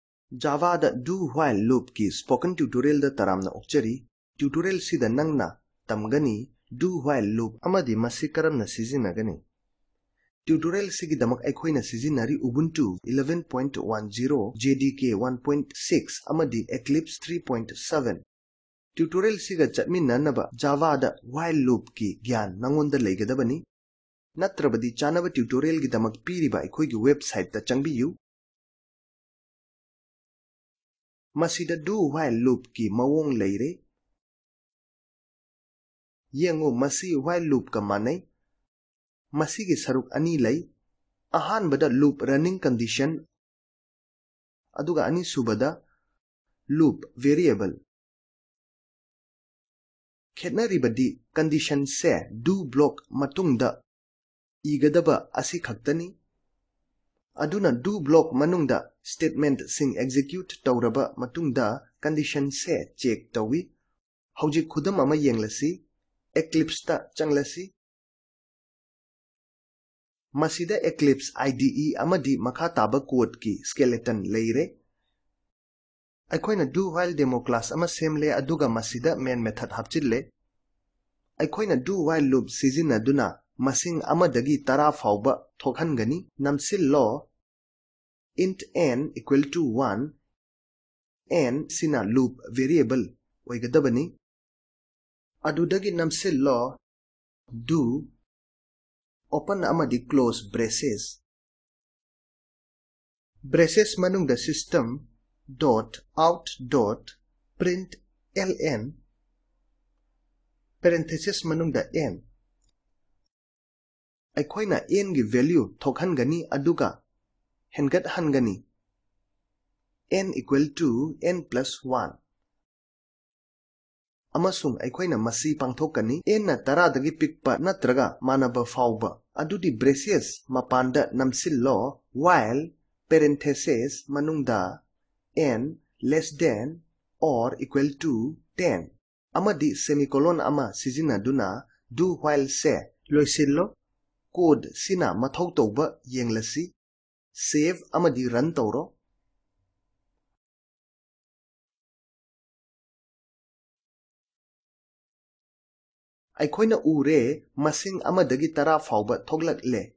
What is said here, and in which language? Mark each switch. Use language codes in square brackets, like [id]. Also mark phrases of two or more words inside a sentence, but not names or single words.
[mni] Java da [en] do while loop [mni] ki [en] spoken tutorial [mni] da taramna okchari. Tutorial si da nangna tamgani [en] do while loop [mni] amadi masi karamna sizinagani. Tutorial si gi damak aikhoina sizinari Ubuntu 11.10 JDK 1.6 amadi Eclipse 3.7. Tutorial si ga chatminanaba Java da [en] while loop [mni] ki gyan nangonda leigadabani. Natrabadi chanaba tutorial gi damak piriba aikhoi gi website da changbiyu. Masida [en] do while loop [mni] ki mawong leire. Yengo masi [en] while loop [mni] ka manay. Masi ki saruk ani lay. Ahan bada [en] loop running condition. [mni] Aduga ani subada [en] loop variable. [mni] Khetnari badi condition se [en] do block [mni] matungda. Igadaba asi khaktani. Aduna [en] do block [mni] manungda statement sing execute tauraba matungda condition se check tawi. Hawjik khudam ama yenglasi. Eclipse ta changlasi. Masida Eclipse IDE amadi makha taba code ki skeleton leire. Aikoina [en] do while demo class [mni] ama semle aduga masida [en] main method [mni] hapchille. Aikoina [en] do while [mni] loop sizinaduna masing amadagi tara fauba thokhangani namsil law [en] int n equal to 1 n [mni] sina [en] loop variable [mni] oigadabani. Adudagi namsil law [en] do open [mni] amadi [en] close braces. Braces manung the system dot out dot print ln parenthesis manung the n. [mni] Aikoina n gi value thokhangani aduga hengat hangani [en] n equal to n plus 1. [mni] Amasung aikoina masi pangthokani n na taradagi pikpa natraga manaba fauba. Adudi braces mapanda namsil law [en] while parenthesis [mni] manungda [en] n less than or equal to 10. [mni] Amadi semicolon ama sizinaduna [en] do while [mni] se loisillo. Code sina mathau tauba yenglasi. Save amadi run tauro. Aikoina ure masing amadagi tara fauba thoglak le.